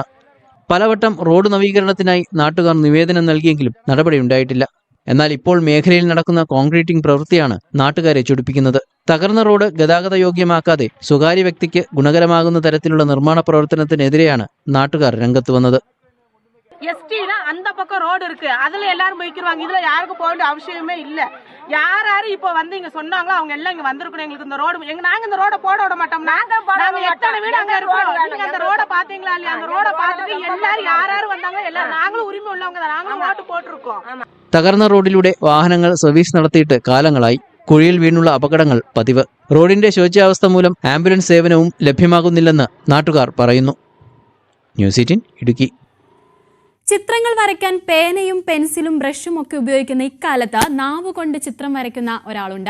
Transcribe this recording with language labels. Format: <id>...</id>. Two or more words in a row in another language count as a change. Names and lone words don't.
<ml>പലവട്ടം റോഡ് നവീകരണത്തിനായി നാട്ടുകാർ നിവേദനം നൽകിയെങ്കിലും നടപടിയുണ്ടായിട്ടില്ല. എന്നാൽ ഇപ്പോൾ മേഖലയിൽ നടക്കുന്ന കോൺക്രീറ്റിംഗ് പ്രവൃത്തിയാണ് നാട്ടുകാരെ ചൊടിപ്പിക്കുന്നത്. തകർന്ന റോഡ് ഗതാഗത യോഗ്യമാക്കാതെ സ്വകാര്യ വ്യക്തിക്ക് ഗുണകരമാകുന്ന തരത്തിലുള്ള നിർമ്മാണ പ്രവർത്തനത്തിനെതിരെയാണ് നാട്ടുകാർ രംഗത്ത് വന്നത്.</ml> <ta>எஸ்டினா அந்த பக்கம் ரோடு இருக்கு, அதுல எல்லாரும் போய்க்கிருவாங்க. இதுல யாருக்கும் போக வேண்டிய அவசியமே இல்ல. யாரு இப்போ வந்து இங்க சொன்னாங்களோ அவங்க எல்லாம் இங்க வந்திருக்கணும். எங்களுக்கு இந்த ரோடு நாங்க இந்த ரோட போட விட மாட்டோம். நாங்க எத்தனை வீடு அங்க இருக்கோம். நீங்க அந்த ரோட பாத்தீங்களா இல்லையா? அந்த ரோட பார்த்துட்டு எல்லாரும் யாரு வந்தாங்க எல்லாரும் நாங்களும் உரிமை உள்ளவங்க தான். நாங்களும் ஓட்டு போட்டுருக்கோம்.</ta> <ml>തകർന്ന റോഡിലൂടെ വാഹനങ്ങൾ സർവീസ് നടത്തിയിട്ട് കാലങ്ങളായി. കുഴിയിൽ വീണുള്ള അപകടങ്ങൾ പതിവ്. റോഡിന്റെ ശോച്യാവസ്ഥ മൂലം ആംബുലൻസ് സേവനവും ലഭ്യമാകുന്നില്ലെന്ന് നാട്ടുകാർ പറയുന്നു. ന്യൂസ് 18 ഇടുക്കി. ചിത്രങ്ങൾ വരയ്ക്കാൻ പേനയും പെൻസിലും ബ്രഷും ഒക്കെ ഉപയോഗിക്കുന്ന ഇക്കാലത്ത് നാവുകൊണ്ട് ചിത്രം വരയ്ക്കുന്ന ഒരാളുണ്ട്.</ml>